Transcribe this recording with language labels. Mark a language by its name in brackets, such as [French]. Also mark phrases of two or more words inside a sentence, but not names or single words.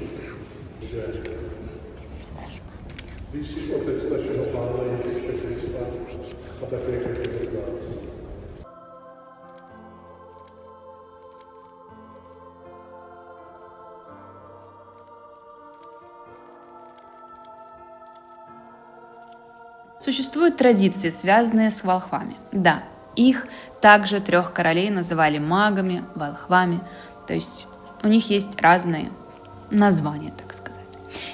[Czech] Že ty jsi otec našeho Pána Ježíše Krista a také každého z nás. [Russian] Существуют традиции, связанные с волхвами. Да, их также 3 королей называли магами, волхвами, то есть у них есть разные названия, так сказать.